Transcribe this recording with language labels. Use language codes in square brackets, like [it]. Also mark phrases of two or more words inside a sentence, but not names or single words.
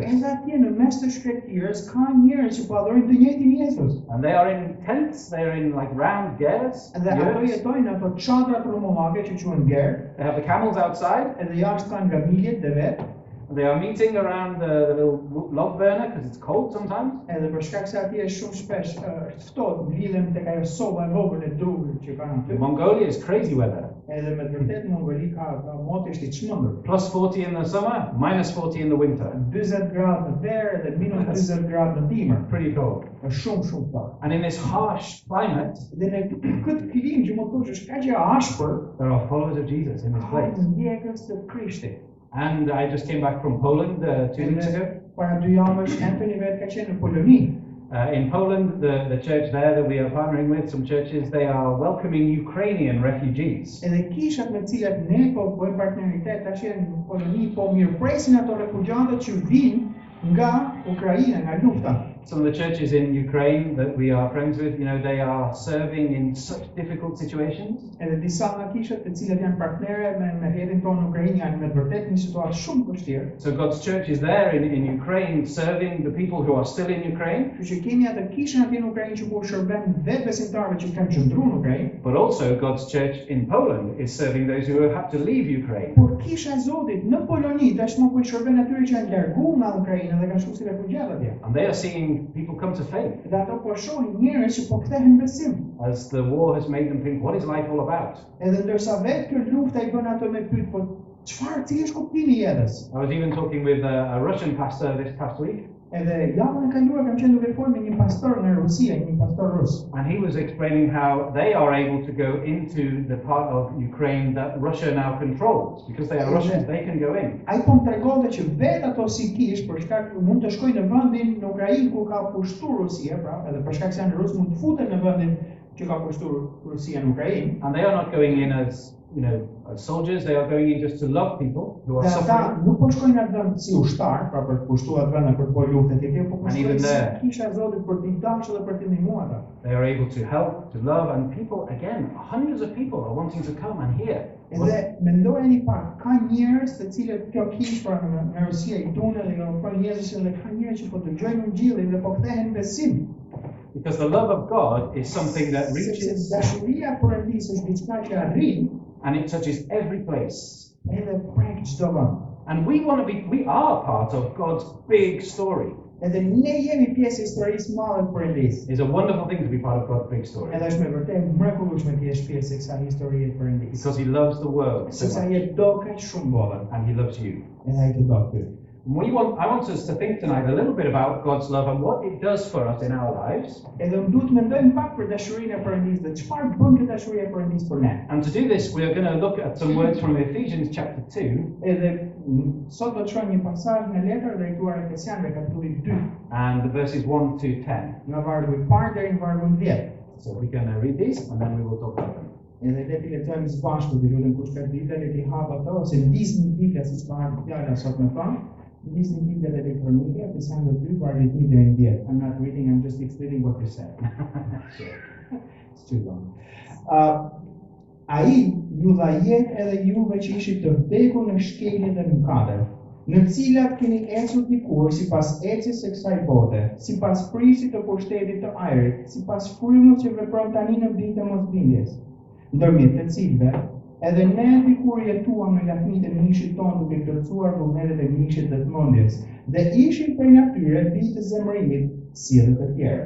[en] And they are in tents, they are in like round gears. They have the camels outside. They are meeting around the little log burner because it's cold sometimes. [sq] Edhe për shkak se atje shumë shpesh është ftohtë, lidhen tek ajo soba e vogël e drurit që kanë aty. [en] Mongolia is crazy weather. [sq] Edhe me të vërtetë Mongoli ka motisht i çmendur. [en] Plus 40 in the summer, minus 40 in the winter. [sq] 40 gradë në verë dhe minus 40 gradë në dimër. [en] Pretty cold. [sq] Është shumë ftohtë. [en] And in this harsh climate, [sq] Dhe në këtë klimë që më thosh është kaq e ashpër, [en] there are followers of Jesus in this [sq] ka [en] place. [sq] ndjekës të Krishtit. [en] And I just came back from Poland 2 weeks ago. [sq] Para 2 javësh Anthony vetë ka qenë në Poloni. [en] In Poland, the church there that we are partnering with, some churches, they are welcoming Ukrainian refugees. [sq] Edhe kishat me të cilat ne po bëjmë partneritet tash në Poloni, po mirëpresin ato refugjatët që vinë nga Ukraina, nga lufta. [en] Some of the churches in Ukraine that we are friends with, they are serving in such difficult situations. [sq] Edhe disa nga kishat të cilat janë partnere me hedhin tonë në Ukrainë janë me të vërtetë një situatë shumë vështirë. [en] So God's church is there in Ukraine serving the people who are still in Ukraine. [sq] Kështu që kemi atë kishën atje në Ukrainë që po shërben vetë besimtarëve që kanë qëndruar në Ukrainë. [en] But also God's church in Poland is serving those who have had to leave Ukraine. [sq] Por kisha e Zotit në Poloni tashmë po shërben atyre që janë larguar nga Ukraina dhe kanë shkuar si refugjatë atje. [en] And they are seeing people come to faith. [sq] Dhe ato po shohin njerëz që po kthehen në besim. [en] As the war has made them think, what is life all about? [sq] Edhe ndërsa vetë kjo lufta I bën ato me pyet, po cili është kuptimi I jetës? [en] I was even talking with a Russian pastor this past week. [sq] Edhe javën e kaluar kam qenë duke folur me një pastor nga Rusia, një pastor rus. [en] And he was explaining how they are able to go into the part of Ukraine that Russia now controls. Because they are Russians, they can go in. [sq] Ai po më tregonte që vetë ato si kish për shkak mund të shkojnë në vendin në Ukrainë ku ka pushtuar Rusia, pra, edhe për shkak se janë rus mund të futen në vendin që ka pushtuar Rusia në Ukrainë. [en] And they are not going in as as soldiers, they are going in just to love people who are suffering. [sq] Nuk po shkojnë atë vend si ushtar, pra për të pushtuar atë vend për të bërë luftë atje, po shkojnë si kisha e Zotit për t'i dashur dhe për t'i ndihmuar ata. [en] They are able to help, to love, and people, again, hundreds of people are wanting to come and hear. [sq] Edhe mendojeni pak, ka njerëz të cilët kjo kish pra nga Rusia I dunë dhe nga ofron Jezusin dhe ka njerëz që po dëgjojnë Ungjillin dhe po kthehen në besim. [en] Because the love of God is something that reaches [sq] dashuria për Perendisë është diçka që arrin [en] and it touches every place. [sq] Edhe prek çdo vend. [en] And we are part of God's big story. [sq] Edhe ne jemi pjesë e historisë madhe të Perendisë. [en] It's a wonderful thing to be part of God's big story. [sq] Edhe është me vërtet mrekullueshme të jesh pjesë e kësaj historie të Perendisë. [en] Because He loves the world so [sq] Sepse [en] much. [sq] ai do kaq shumë bollën. [en] And He loves you. [sq] Edhe ai të do ty. [en] I want us to think tonight a little bit about God's love and what it does for us in our lives. [sq] Edhe unë duhet mendojmë pak për dashurinë e Perendisë dhe çfarë bën kjo dashuria e Perendisë për ne. [en] And to do this, we are going to look at some words from Ephesians chapter 2. [sq] Edhe sot do të shohim një pasazh nga letra drejtuar Efesianëve kapitulli 2. [en] And the verses 1 to 10. [sq] Nga vargu I parë deri në vargun 10. [en] So we're going to read these and then we will talk about them. [sq] Edhe le të lexojmë së bashku, dhe lutem kush ka ditë le të hap ato ose ndisni Bibla siç ka ardhur fjala sot më vonë. Ndisni Bibla elektronike, Efesianëve 2 vargu 1 deri në 10. [en] I'm not reading, I'm just explaining what you said. It's too long. [sq] Ai ju dha jetë edhe juve që ishit të vdekur në shkelje dhe mëkate, në cilat keni ecur dikur sipas ecjes së kësaj bote, sipas prisit të pushtetit të ajrit, sipas frymës që vepron tani në vit të mosbindjes, ndërmjet të cilëve edhe ne dikur jetuam në lakmitë e mishit tonë duke kërcuar vullnetet e mishit dhe të mendjes, dhe ishim prej natyre bijtë të zemërimit si edhe të tjerë.